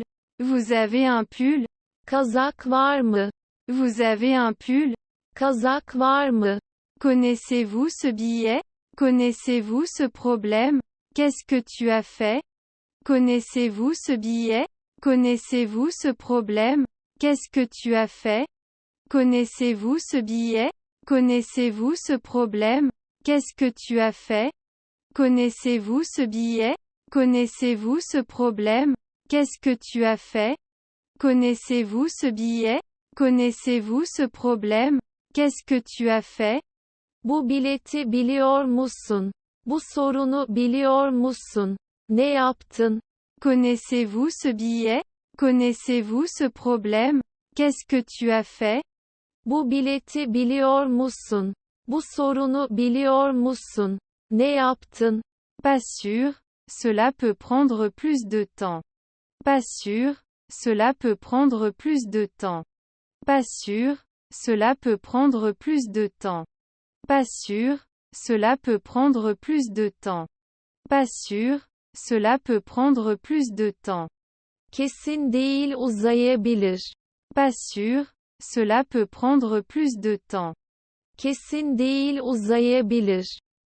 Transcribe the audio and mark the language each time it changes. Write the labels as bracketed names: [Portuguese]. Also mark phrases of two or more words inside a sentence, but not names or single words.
[French] Vous avez un pull? [Turkish] Kazak var mı? [French] Vous avez un pull? [Turkish] Kazak var mı? [French] Connaissez-vous ce billet? Connaissez-vous ce problème? Qu'est-ce que tu as fait? Connaissez-vous ce billet? Connaissez-vous ce problème? Qu'est-ce que tu as fait? Connaissez-vous ce billet? Connaissez-vous ce problème? Qu'est-ce que tu as fait? Connaissez-vous ce billet? Connaissez-vous ce problème? Qu'est-ce que tu as fait? Connaissez-vous ce billet? Connaissez-vous ce problème? Qu'est-ce que tu as fait? [Turkish] Bu bileti biliyor musun? Bu sorunu biliyor musun? Ne yaptın? [French] Connaissez-vous ce billet? Connaissez-vous ce problème? Qu'est-ce que tu as fait? [Turkish] Bu bileti biliyor musun? Bu sorunu biliyor musun? Ne yaptın? [French] Pas sûr, cela peut prendre plus de temps. Pas sûr, cela peut prendre plus de temps. Pas sûr, cela peut prendre plus de temps. Pas sûr, cela peut prendre plus de temps. Pas sûr, cela peut prendre plus de temps. [Turkish] Kesin değil, uzayabilir. [French] Pas sûr, cela peut prendre plus de temps. [Turkish] Kesin değil, uzayabilir.